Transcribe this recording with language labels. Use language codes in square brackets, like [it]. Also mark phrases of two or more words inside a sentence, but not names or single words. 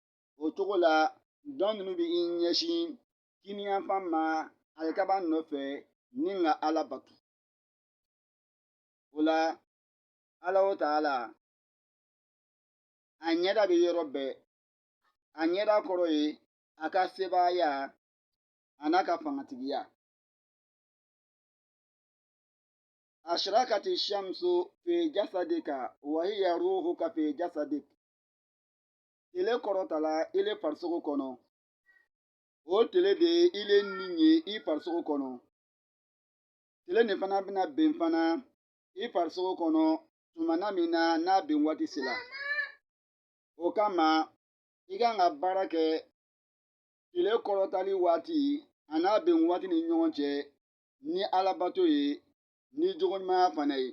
[bm] O cogo la dɔn ninnu bɛ ɲɛsin kini yan fan ma alikaba nɔfɛ ni ŋa ala batu. O la Allahu Ta'ala a ɲɛda bɛ yɔrɔ bɛɛ. A ɲɛda kɔrɔ ye a ka sebaaya a n'a ka fangatigiya. [ar] أشرقت الشمس في جسدك وهي روحك في جسدك. [bm] Tile kɔrɔtala ile farisogo kɔnɔ. O tile de ye ile nin ye i farisogo kɔnɔ. Tile nin fana bɛna ben fana i farisogo kɔnɔ tumana min na n'a ben waati sera. O kama i kan ka baara kɛ tile kɔrɔtali waati a n'a ben waati ni ɲɔgɔn cɛ ni alabato ye ni jogoɲumanya fana ye.